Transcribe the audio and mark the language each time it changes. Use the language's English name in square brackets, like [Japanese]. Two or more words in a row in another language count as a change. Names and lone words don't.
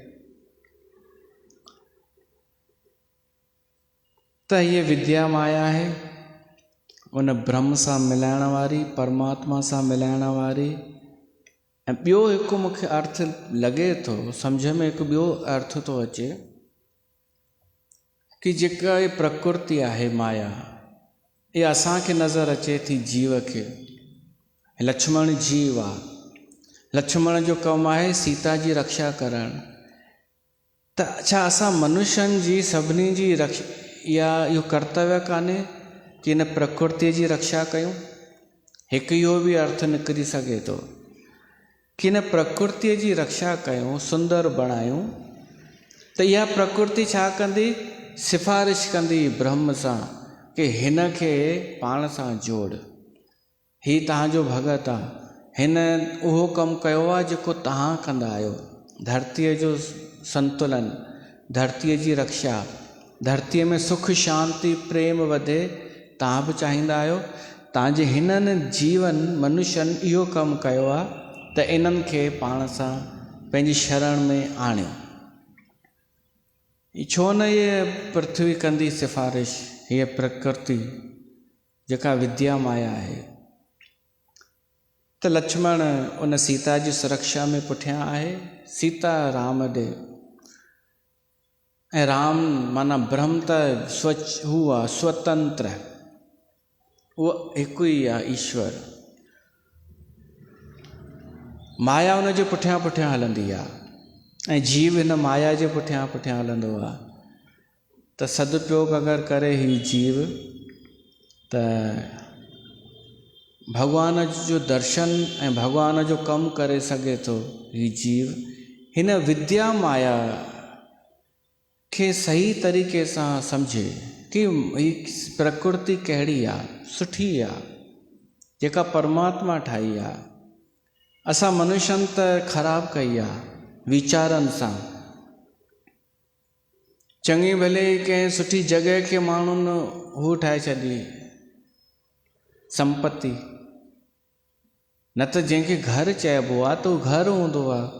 [Sindhi] त हीअ विद्या माया आहे, उन ब्रह्म सां मिलाइण वारी, परमात्मा सां मिलाइण वारी। ऐं ॿियो हिकु मूंखे अर्थ लॻे थो, सम्झ में हिकु ॿियो अर्थ थो अचे कि जेका ये प्रकृति आहे माया, ये असांखे नज़र अचे थी जीव खे। लक्ष्मण जीव आहे, लक्ष्मण जो कमु आहे सीता जी रक्षा करणु। त छा असां मनुष्यनि जी सभिनी जी या इहो कर्तव्य कान्हे कि इन प्रकृति जी रक्षा कयूं? हिकु इहो बि अर्थ निकिरी सघे थो कि इन प्रकृति जी रक्षा कयूं, सुंदर बणायूं, त इहा प्रकृति छा कंदी? सिफारिश कंदी ब्रह्म सां कि हिन खे पाण सां जोड़, ही तव्हांजो भगत आहे, हिन उहो कमु कयो आहे जेको तव्हां कंदा आहियो। धरतीअ जो संतुलन, धरतीअ जी रक्षा, धरतीअ में सुख शांति प्रेम वधे, तव्हां बि चाहींदा आहियो। तव्हांजे हिननि जीवन मनुष्यनि इहो कमु कयो आहे त इन्हनि खे पाण सां पंहिंजी शरण में आणियो। छो न ये पृथ्वी कंदी सिफारिश, हीअ प्रकृति जेका विद्या माया आहे। त लक्ष्मण उन सीता जी सुरक्षा में पुठियां आहे, सीता राम ॾे। ऐं राम माना ब्रह्म त हू आहे स्वतंत्र, उहो हिकु ई आहे ईश्वर। माया उन जे पुठियां पुठियां हलंदी आहे ऐं जीव हिन माया जे पुठियां पुठियां हलंदो आहे। त सदुपयोग अगरि करे ही जीव त भॻवान जो दर्शन ऐं भॻवान जो कमु करे सघे थो। ही जीव हिन विद्या माया खे सही तरीक़े सां सम्झे कि ही प्रकृति कहिड़ी आहे, सुठी आहे, जेका परमात्मा ठाही आहे। असां मनुष्यनि त ख़राबु कई आहे वीचारनि सां। चङी भले कंहिं सुठी जॻह खे माण्हुनि हू ठाहे छॾी संपत्ति, न त जंहिंखे घर चइबो आहे त उहो घर हूंदो आहे।